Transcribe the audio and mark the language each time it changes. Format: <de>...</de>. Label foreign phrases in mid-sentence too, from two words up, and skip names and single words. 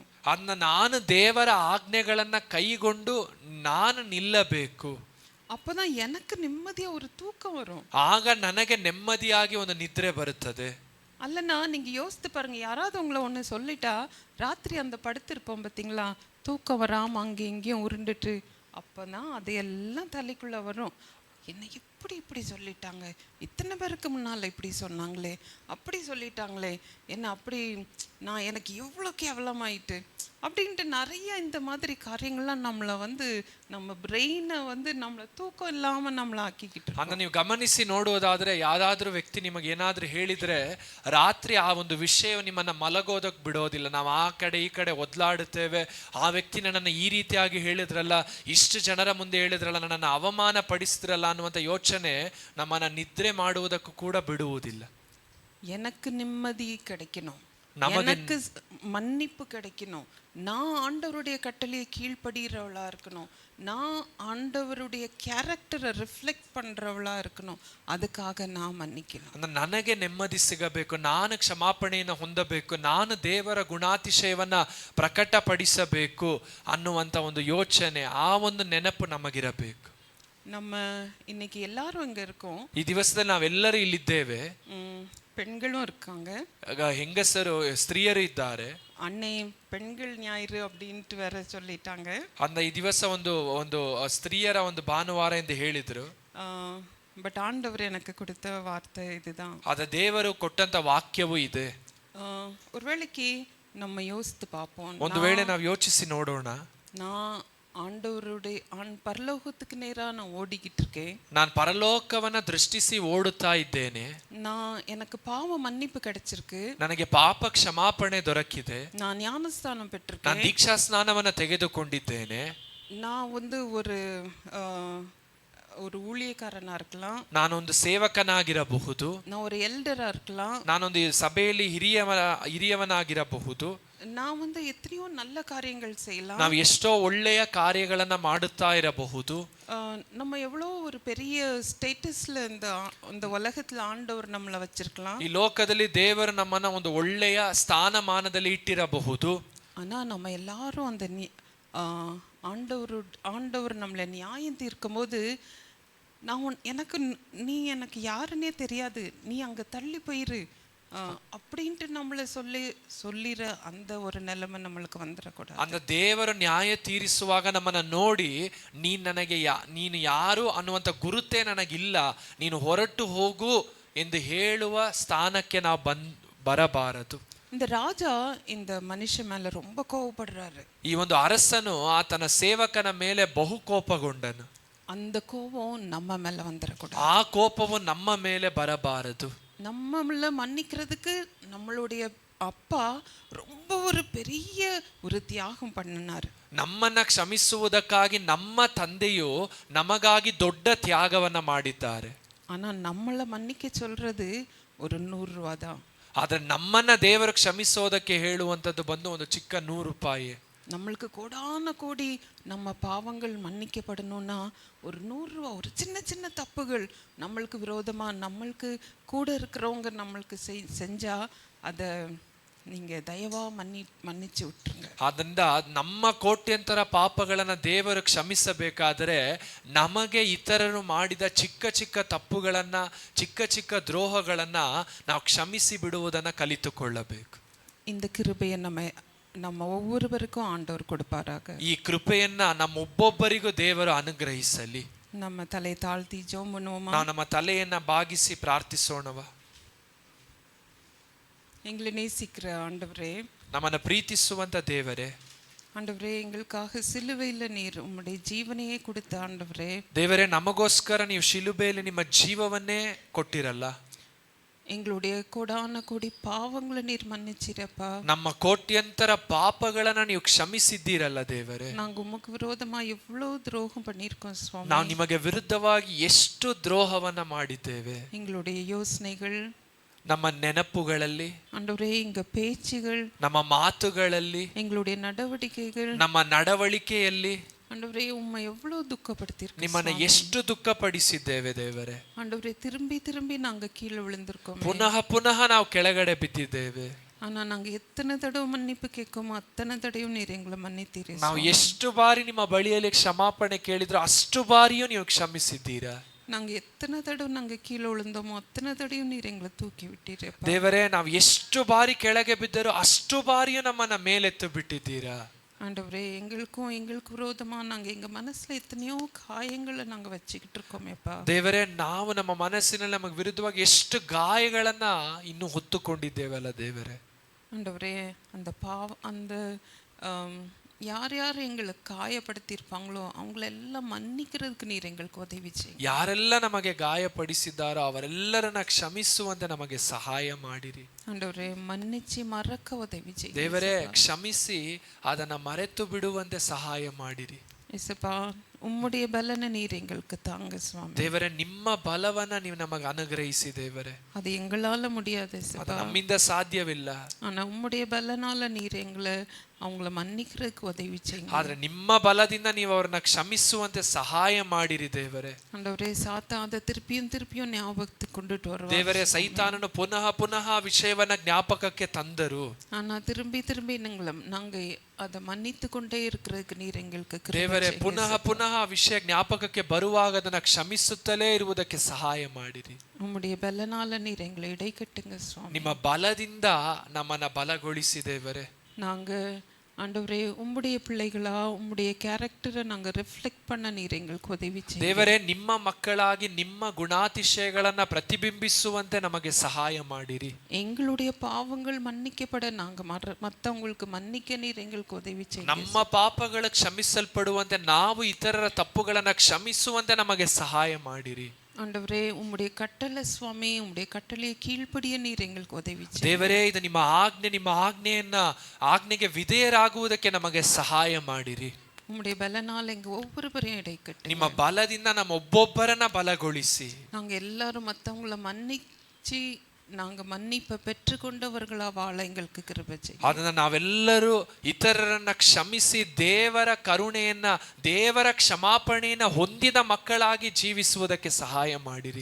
<kn>ನಾನು ದೇವರ ಆಜ್ಞೆಗಳನ್ನ ಕೈಗೊಂಡು ನಾನು ನಿಲ್ಲಬೇಕು.</kn> <ta>அப்பதான் எனக்கு நிம்மதியா ஒரு தூக்கம் வரும்.</ta> <kn>ಆಗ ನನಗೆ ನೆಮ್ಮದಿಯಾಗಿ ಒಂದು ನಿದ್ರೆ ಬರುತ್ತದೆ.</kn> <ta>அல்லனா நீங்க யோசித்து பாருங்க, யாராவது உங்களை ஒன்று சொல்லிட்டா ராத்திரி அந்த படுத்திருப்போம் பார்த்தீங்களா, தூக்கம் வராமல் அங்கே இங்கேயும் உருண்டுட்டு, அப்போதான் அதையெல்லாம் தலைக்குள்ளே வரும். என்ன இப்படி சொல்லிட்டாங்க, இத்தனை பேருக்கு முன்னால் இப்படி சொன்னாங்களே, அப்படி சொல்லிட்டாங்களே, என்ன அப்படி எனக்கு எவ்வளோ கேவலமாயிட்டு அப்படின்ட்டு நிறைய இந்த மாதிரி காரியங்கள்லாம் நம்மளை நம்ம பிரெயினை நம்மளை தூக்கம் இல்லாமல் நம்மளை ಆಕಿக்கிட்டு.</ta> <kn>ಅದನ್ನ ನೀವು ಗಮನಿಸಿ ನೋಡುವುದಾದ್ರೆ, ಯಾವ್ದಾದ್ರೂ ವ್ಯಕ್ತಿ ನಿಮಗೆ ಏನಾದ್ರೂ ಹೇಳಿದ್ರೆ ರಾತ್ರಿ ಆ ಒಂದು ವಿಷಯ ನಿಮ್ಮನ್ನ ಮಲಗೋದಕ್ಕೆ ಬಿಡೋದಿಲ್ಲ. ನಾವು ಆ ಕಡೆ ಈ ಕಡೆ ಒದ್ಲಾಡುತ್ತೇವೆ. ಆ ವ್ಯಕ್ತಿ ನನ್ನನ್ನು ಈ ರೀತಿಯಾಗಿ ಹೇಳಿದ್ರಲ್ಲ, ಇಷ್ಟು ಜನರ ಮುಂದೆ ಹೇಳಿದ್ರಲ್ಲ, ನನ್ನನ್ನು ಅವಮಾನ ಪಡಿಸಿದ್ರಲ್ಲ ಅನ್ನುವಂಥ ಯೋಚನೆ ನಮ್ಮನ್ನ ನಿದ್ರೆ ಮಾಡುವುದಕ್ಕೂ ಕೂಡ ಬಿಡುವುದಿಲ್ಲ.</kn> <ta>எனக்கு நிம்மதி கிடைக்கணும், எனக்கு மன்னிப்பு கிடைக்கணும், நான் ஆண்டவருடைய கட்டளையை கீழ்ப்படுகிறவளா இருக்கணும், நான் ஆண்டவருடைய கேரக்டரை ರಿಫ್ಲೆಕ್ಟ್ பண்றவளா இருக்கணும், அதுக்காக நான் மன்னிக்கணும்.</ta> <kn>ನನಗೆ ನೆಮ್ಮದಿ ಸಿಗಬೇಕು, ನಾನು ಕ್ಷಮಾಪಣೆಯನ್ನು ಹೊಂದಬೇಕು, ನಾನು ದೇವರ ಗುಣಾತಿಶಯವನ್ನ ಪ್ರಕಟಪಡಿಸಬೇಕು ಅನ್ನುವಂಥ ಒಂದು ಯೋಚನೆ, ಆ ಒಂದು ನೆನಪು ನಮಗಿರಬೇಕು.</kn> <ta>நம்ம இன்னைக்கு எல்லாரும் இங்க இருக்கோம்.</ta> <kn>ಈ ದಿವಸದಲ್ಲಿ ನಾವೆಲ್ಲರೂ ಇಲ್ಲಿದ್ದೇವೆ.</kn> <ta>பெண்களும் இருக்காங்க,</ta> <kn>ಹೆಂಗಸರು ಸ್ತ್ರೀಯರು ಇದ್ದಾರೆ.</kn> <ta>அன்னை பெண்கள் ஞாயிறு அப்படின்ட்டு வேற சொல்லிட்டாங்க.</ta> <kn>ಈ ದಿವಸ ಒಂದು ಸ್ತ್ರೀಯರ ಒಂದು ಭಾನುವಾರ ಎಂದು ಹೇಳಿದ್ರು.</kn> <ta>பட் ஆண்டவர் எனக்கு கொடுத்த வார்த்தை இதுதான்.</ta> <kn>ಅದ ದೇವರು ಕೊಟ್ಟಂತ ವಾಕ್ಯವೂ ಇದೆ.</kn> <ta>ஒரு வேளைக்கு நம்ம யோசித்து பார்ப்போம்,</ta> <kn>ಒಂದು ವೇಳೆ ನಾವು ಯೋಚಿಸಿ ನೋಡೋಣ,</kn> <ta>நான் ஆண்டவருடைய பரலோகத்துக்கு நேரா நான் ஓடிக்கிட்டு இருக்கேன்,</ta> <kn>நான் பரலೋಕವನ್ನ ದೃಷ್ಟಿಸಿ ಓಡುತ್ತಾ ಇದ್ದೇನೆ,</kn> <ta>எனக்கு பாவ மன்னிப்பு கிடைச்சிருக்கு,</ta> <kn>ನನಗೆ ಪಾಪ ಕ್ಷಮಾಪಣೆ ದೊರಕಿದೆ,</kn> <ta>நான் ஞானஸ்தானம் பெற்றிருக்கேன்,</ta> <kn>ನಾನು ದೀಕ್ಷಾ ಸ್ನಾನವನ್ನ ತೆಗೆದುಕೊಂಡಿದ್ದೇನೆ,</kn> <ta>நான் ஒரு ஊழியக்காரனா இருக்கலாம்,</ta> <kn>ನಾನು ಒಂದು ಸೇವಕನಾಗಿರಬಹುದು,</kn> <ta>நான் ஒரு எல்டரா இருக்கலாம்,</ta> <kn>ನಾನೊಂದು ಸಭೆಯಲ್ಲಿ ಹಿರಿಯವನಾಗಿರಬಹುದು,</kn> <ta>நான் எத்தனையோ நல்ல காரியங்கள் செய்யலாம்,</ta> <kn>ನಾವು ಎಷ್ಟೋ ಒಳ್ಳೆಯ ಕಾರ್ಯಗಳನ್ನ ಮಾಡುತ್ತಾ ಇರಬಹುದು,</kn> <ta>நம்ம எவ்வளோ ஒரு பெரிய ஸ்டேட்டஸ்ல இந்த உலகத்துல ஆண்டவர் நம்மளை வச்சிருக்கலாம்,</ta> <kn>ಈ ಲೋಕದಲ್ಲಿ ದೇವರು ನಮ್ಮನ್ನ ಒಂದು ಒಳ್ಳೆಯ ಸ್ಥಾನಮಾನದಲ್ಲಿ ಇಟ್ಟಿರಬಹುದು.</kn> <ta>ஆனா நம்ம எல்லாரும் அந்த ஆண்டவர் நம்மளை நியாயம் தீர்க்கும் போது, நீ எனக்கு யாருன்னே தெரியாது, நீ அங்க தள்ளி போயிரு, அப்படின்ட்டு நம்மளை சொல்லிற அந்த ஒரு நிலைமை நம்மளுக்கு வந்துடக்கூடாது.</ta> <kn>அந்த ದೇವರು ನ್ಯಾಯ ತೀರಿಸುವಾಗ ನಮ್ಮನ್ನ ನೋಡಿ ನೀನು ಯಾರು ಅನ್ನುವಂಥ ಗುರುತೇ ನನಗಿಲ್ಲ, ನೀನು ಹೊರಟು ಹೋಗು ಎಂದು ಹೇಳುವ ಸ್ಥಾನಕ್ಕೆ ನಾವು ಬರಬಾರದು.</kn> <ta>இந்த ராஜா இந்த மனுஷன் மேல ரொம்ப கோவப்படுறாரு.</ta> <kn>ಈ ಒಂದು ಅರಸನು ಆತನ ಸೇವಕನ ಮೇಲೆ ಬಹು ಕೋಪಗೊಂಡನು.</kn> <ta>அந்த கோபம் நம்ம மேல வந்துடக்கூடாது.</ta> <kn>ಆ ಕೋಪವು ನಮ್ಮ ಮೇಲೆ ಬರಬಾರದು.</kn> <ta>நம்மள மன்னிக்கிறதுக்கு நம்மளுடைய அப்பா ரொம்ப ஒரு பெரிய ஒரு தியாகம் பண்ணினாரு.</ta> <kn>ನಮ್ಮನ್ನ ಕ್ಷಮಿಸುವುದಕ್ಕಾಗಿ ನಮ್ಮ ತಂದೆಯು ನಮಗಾಗಿ ದೊಡ್ಡ ತ್ಯಾಗವನ್ನ ಮಾಡಿದ್ದಾರೆ.</kn> <ta>ஆனா நம்மள மன்னிக்க சொல்றது ஒரு 100 ரூபாய் தான்.</ta> <kn>ಆದ್ರೆ ನಮ್ಮನ್ನ ದೇವರು ಕ್ಷಮಿಸೋದಕ್ಕೆ ಹೇಳುವಂಥದ್ದು ಬಂದು ಒಂದು ಚಿಕ್ಕ 100 ರೂಪಾಯಿ.</kn> <ta>நம்மளுக்கு கோடான கோடி நம்ம பாவங்கள் மன்னிக்கப்படணும்னா ஒரு 100 ரூபா, ஒரு சின்ன சின்ன தப்புகள் நம்மளுக்கு விரோதமா நம்மளுக்கு கூட இருக்கிறவங்க நம்மளுக்கு செஞ்சா அதை நீங்க தயவா மன்னிச்சு விட்டுருங்க.</ta> <kn>ಆದ್ದರಿಂದ ನಮ್ಮ ಕೋಟ್ಯಂತರ ಪಾಪಗಳನ್ನ ದೇವರು ಕ್ಷಮಿಸಬೇಕಾದರೆ ನಮಗೆ ಇತರರು ಮಾಡಿದ ಚಿಕ್ಕ ಚಿಕ್ಕ ತಪ್ಪುಗಳನ್ನ, ಚಿಕ್ಕ ಚಿಕ್ಕ ದ್ರೋಹಗಳನ್ನ ನಾವು ಕ್ಷಮಿಸಿ ಬಿಡುವುದನ್ನ ಕಲಿತುಕೊಳ್ಳಬೇಕು.</kn> <ta>இந்த கிருபையை நம்ம ஒவ்வொருவருக்கும் ஆண்டவர் கொடுப்பாராக.</ta> <kn>ಈ ಕೃಪೆಯನ್ನ ನಮ್ಮೊಬ್ಬೊಬ್ಬರಿಗೂ ದೇವರು ಅನುಗ್ರಹಿಸಲಿ.</kn> <ta>நம்ம தலை தாழ்த்தி ஜெபம் பண்ணுவோமா?</ta> <kn>ನಾವು ನಮ್ಮ ತಲೆಯನ್ನ ಬಾಗಿಸಿ ಪ್ರಾರ್ಥಿಸೋಣವಾ?</kn> <ta>எங்களை நேசிக்கிற ஆண்டவரே,</ta> <kn>ನಮ್ಮನ್ನ ಪ್ರೀತಿಸುವಂತ ದೇವರೇ,</kn> <ta>ஆண்டவரே எங்களுக்காக சிலுவையில் நீர் உம்முடைய ஜீவனையே கொடுத்த ஆண்டவரೇ,</ta> <kn>ದೇವರೇ ನಮಗೋಸ್ಕರ ನೀವು ಶಿಲುಬೆಯಲ್ಲಿ ನಿಮ್ಮ ಜೀವವನ್ನೇ ಕೊಟ್ಟಿರಲ್ಲ.</kn> <ta>எங்களுடைய கோடான கோடி பாவங்களை நீர் மன்னிச்சிரப்பா.</ta> <kn>ನಮ್ಮ ಕೋಟ್ಯಂತರ ಪಾಪಗಳನ್ನ ನೀವು ಕ್ಷಮಿಸಿದ್ದೀರಲ್ಲ ದೇವರೇ.</kn> <ta>நாங்க உமக்கு விரோதமா எவ்வளவு துரோகம் பண்ணியிருக்கோம் சுவாமி.</ta> <kn>ನಾವು ನಿಮಗೆ ವಿರುದ್ಧವಾಗಿ ಎಷ್ಟು ದ್ರೋಹವನ್ನ ಮಾಡಿದ್ದೇವೆ.</kn> <ta>எங்களுடைய யோசனைகள்,</ta> <kn>ನಮ್ಮ ನೆನಪುಗಳಲ್ಲಿ,</kn> <ta>ஆண்டவரே எங்க பேச்சுகள்,</ta> <kn>ನಮ್ಮ ಮಾತುಗಳಲ್ಲಿ,</kn> <ta>எங்களுடைய நடவடிக்கைகள்,</ta> <kn>ನಮ್ಮ ನಡವಳಿಕೆಯಲ್ಲಿ</kn> <ta>ஆண்டவரே உம்மை எவ்வளவு துக்கப்படுத்தியிருக்கோம்.</ta> <kn>ನಿಮ್ಮನ್ನ ಎಷ್ಟು ದುಃಖಪಡಿಸಿದ್ದೇವೆ ದೇವರೇ.</kn> <ta>ஆண்டவரே திரும்பி திரும்பி நாங்க கீழே விழுந்திருக்கோம்.</ta> <kn>ಪುನಃ ಪುನಃ ನಾವು ಕೆಳಗಡೆ ಬಿದ್ದಿದ್ದೇವೆ.</kn> <ta>ஆனா நாங்க எத்தனை தடவை மன்னிப்பு கேட்கோமோ அத்தனை தடவையும் நீர் எங்களை மன்னித்தீரே.</ta> <kn>ನಾವು ಎಷ್ಟು ಬಾರಿ ನಿಮ್ಮ ಬಳಿಯಲ್ಲಿ ಕ್ಷಮಾಪಣೆ ಕೇಳಿದ್ರು ಅಷ್ಟು ಬಾರಿಯೂ ನೀವು ಕ್ಷಮಿಸಿದ್ದೀರಾ.</kn> <ta>நாங்க எத்தனை தடவை நாங்க கீழே விழுந்தோமோ அத்தனை தடவையும் ನೀರ್ எங்களை தூக்கಿ விட்டீரே</ta> <kn>ದೇವರೇ. ನಾವು ಎಷ್ಟು ಬಾರಿ ಕೆಳಗೆ ಬಿದ್ದರೂ ಅಷ್ಟು ಬಾರಿಯೂ ನಮ್ಮನ್ನ ಮೇಲೆತ್ತು ಬಿಟ್ಟಿದ್ದೀರಾ.</kn> <ta>ஆண்டவரே எங்களுக்கு விரோதமா நாங்க எங்க மனசுல எத்தனையோ காயங்களை நாங்க வச்சுக்கிட்டு இருக்கோமேப்பா.</ta> <kn>ದೇವರೇ, ನಾವು ನಮ್ಮ ಮನಸ್ಸಿನಲ್ಲಿ ನಮಗೆ ವಿರುದ್ಧವಾಗಿ ಎಷ್ಟು ಗಾಯಗಳನ್ನ ಇನ್ನೂ ಹೊತ್ತುಕೊಂಡಿದ್ದೇವಲ್ಲ ದೇವರೇ.</kn> <ta>ஆண்டவரே அந்த யார் யார் எங்களை காயப்படுத்தியிருப்பாங்களோ அவங்களெல்லாம் மன்னிக்கிறதுக்கு நீர் எங்களுக்கு உதவி செய்யுங்க.</ta> <kn>ಯಾರೆಲ್ಲ ನಮಗೆ ಗಾಯಪಡಿಸಿದ್ದಾರೋ ಅವರೆಲ್ಲರನ್ನ ಕ್ಷಮಿಸುವಂತೆ ನಮಗೆ ಸಹಾಯ ಮಾಡಿರಿ.</kn> <ta>ஆண்டவரே மன்னிச்சு மறக்க உதவி செய்யுங்க.</ta> <kn>ದೇವರೇ, ಕ್ಷಮಿಸಿ ಅದನ್ನ ಮರೆತು ಬಿಡುವಂತೆ ಸಹಾಯ ಮಾಡಿರಿ.</kn> <ta>இயேசுப்பா, உம்முடைய பலனை நீர் எங்களுக்கு தாங்க சுவாமி.</ta> <kn>ದೇವರೇ, ನಿಮ್ಮ ಬಲವನ್ನ ನೀವು ನಮಗೆ ಅನುಗ್ರಹಿಸಿ ದೇವರೇ.</kn> <ta>அது எங்களால முடியாது இயேசுப்பா,</ta> <kn>ನಮ್ಮಿಂದ ಸಾಧ್ಯವಿಲ್ಲ.</kn> <ta>ஆனா உம்முடைய பலனால நீர் அவங்கள மன்னிக்கிறதுக்கு உதவி செய்யுங்க.</ta> <kn>ಆದ್ರೆ ನಿಮ್ಮ ಬಲದಿಂದ ನೀವು ಅವರನ್ನ ಕ್ಷಮಿಸುವಂತೆ ಸಹಾಯ ಮಾಡಿರಿ ದೇವರೇ.</kn> <ta>ஆண்டவரே, சாத்தான் அதை திருப்பியும் ஞாபகத்துக்கு கொண்டுட்டு வருவான்.</ta> <kn>ದೇವರೇ, ಸೈತಾನನು ಪುನಃ ಪುನಃ ವಿಷಯವನ್ನ ಜ್ಞಾಪಕಕ್ಕೆ ತಂದರು.</kn> <ta>ஆனா திரும்பி நாங்க அதை மன்னித்து கொண்டே இருக்கிறதுக்கு ನೀರ್ எங்களுக்கு</ta> <kn>ದೇವರೇ, ಪುನಃ ಪುನಃ ವಿಷಯ ಜ್ಞಾಪಕಕ್ಕೆ ಬರುವಾಗ ಅದನ್ನ ಕ್ಷಮಿಸುತ್ತಲೇ ಇರುವುದಕ್ಕೆ ಸಹಾಯ ಮಾಡಿರಿ.</kn> <ta>உம்முடைய பலனால நீர் எங்களை இடை கட்டுங்க சுவாமி.</ta> <kn>ನಿಮ್ಮ ಬಲದಿಂದ ನಮ್ಮನ್ನ ಬಲಗೊಳಿಸಿ ದೇವರೇ.</kn> <ta>நாங்க ஆண்டவரே உம்முடைய பிள்ளைகளா உம்முடைய கேரக்டரை நாங்க ரிஃப்ளெக்ட் பண்ண நீர் எங்களுக்கு உதவி செய்யுங்க.</ta> <kn>ದೇವರೇ, ನಿಮ್ಮ ಮಕ್ಕಳಾಗಿ ನಿಮ್ಮ ಗುಣಾತಿಶಯಗಳನ್ನ ಪ್ರತಿಬಿಂಬಿಸುವಂತೆ ನಮಗೆ ಸಹಾಯ ಮಾಡಿರಿ.</kn> <ta>எங்களுடைய பாவங்கள் மன்னிக்கப்பட நாங்க மற்றவங்களுக்கு மன்னிக்க நீர் எங்களுக்கு உதவி செய்யுங்க.</ta> <kn>ನಮ್ಮ ಪಾಪಗಳು ಕ್ಷಮಿಸಲ್ಪಡುವಂತೆ ನಾವು ಇತರರ ತಪ್ಪುಗಳನ್ನ ಕ್ಷಮಿಸುವಂತೆ ನಮಗೆ ಸಹಾಯ ಮಾಡಿರಿ.</kn> <ta>ஆண்டவரே, உம்முடைய கட்டளை சுவாமி, உம்முடைய கட்டளையை கீழ்ப்படிய ನೀರ್ எங்களுக்கு உதவி செய்யுங்க.</ta> <kn>ದೇವರೇ, ಇದು ನಿಮ್ಮ ಆಜ್ಞೆಗೆ ವಿಧೇಯರಾಗುವುದಕ್ಕೆ ನಮಗೆ ಸಹಾಯ ಮಾಡಿರಿ.</kn> <ta>உம்முடைய பலனால எங்க ஒவ்வொருவரையும் இடை கட்டுங்க.</ta> <kn>ನಿಮ್ಮ ಬಲದಿಂದ ನಮ್ಮ ಒಬ್ಬೊಬ್ಬರನ್ನ ಬಲಗೊಳಿಸಿ</kn> <ta>நாங்க எல்லாரும் மற்றவங்கள மன்னிச்சு நாங்க மன்னிப்பை பெற்றுக்கொண்டவர்களா வாழ எங்களுக்கு கிருபை செய்யுங்க.</ta> <kn>ಅದನ್ನ ನಾವೆಲ್ಲರೂ ಇತರರನ್ನ ಕ್ಷಮಿಸಿ ದೇವರ ಕರುಣೆಯನ್ನ, ದೇವರ ಕ್ಷಮಾಪಣೆಯನ್ನ ಹೊಂದಿದ ಮಕ್ಕಳಾಗಿ ಜೀವಿಸುವುದಕ್ಕೆ ಸಹಾಯ ಮಾಡಿರಿ.</kn>